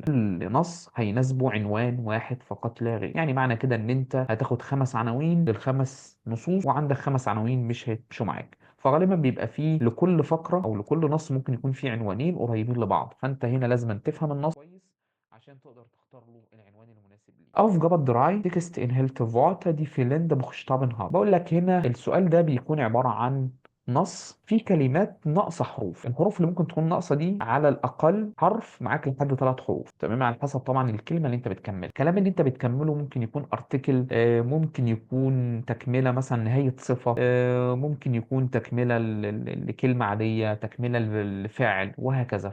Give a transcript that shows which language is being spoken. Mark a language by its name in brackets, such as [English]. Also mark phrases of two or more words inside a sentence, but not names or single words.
[Arabic] كل نص هيناسبه عنوان واحد فقط لا غير. يعني معنى كده ان انت هتاخد خمس عناوين للخمس نصوص، وعندك خمس عناوين مش هيمشوا معاك. فغالبا بيبقى فيه لكل فقرة أو لكل نص ممكن يكون فيه عنوانين قريبين لبعض، فأنت هنا لازم تفهم النص كويس عشان تقدر تختار له العنوان المناسب ليه. [German] Aufgabe 3 Text inhalte Worte die fehlende Buchstaben haben. [Arabic] بقول لك هنا السؤال ده بيكون عبارة عن نص فيه كلمات ناقصه حروف. الحروف اللي ممكن تكون ناقصه دي على الاقل حرف معاك لحد 3 حروف، تمام، على حسب طبعا الكلمه اللي انت بتكمل. الكلام اللي انت بتكمله ممكن يكون ارتكل، ممكن يكون تكمله مثلا نهايه صفه، ممكن يكون تكمله لكلمه عاديه، تكمله لفعل، وهكذا.